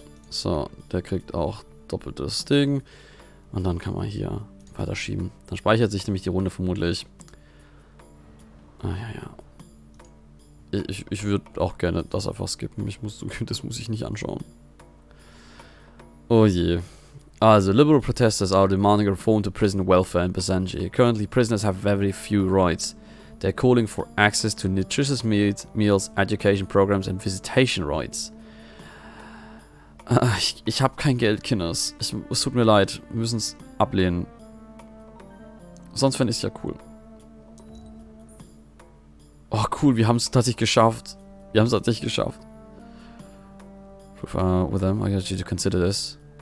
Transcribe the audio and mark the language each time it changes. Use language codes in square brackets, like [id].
[de] So, der kriegt auch doppeltes Ding. Und dann kann man hier weiterschieben. Dann speichert sich nämlich die Runde vermutlich. Ah, ja. Ich würde auch gerne das einfach skippen. Das muss ich nicht anschauen. Oh je. [en] Also, liberal protesters are demanding reform to prison welfare in Basenji. Currently, prisoners have very few rights. They're calling for access to nutritious meals, education programs and visitation rights. [de] Ich habe kein Geld, Kinders. Es tut mir leid. Wir müssen es ablehnen. Sonst fände ich es ja cool. Oh, cool. Wir haben es tatsächlich geschafft. [en] With them, I got you to consider this.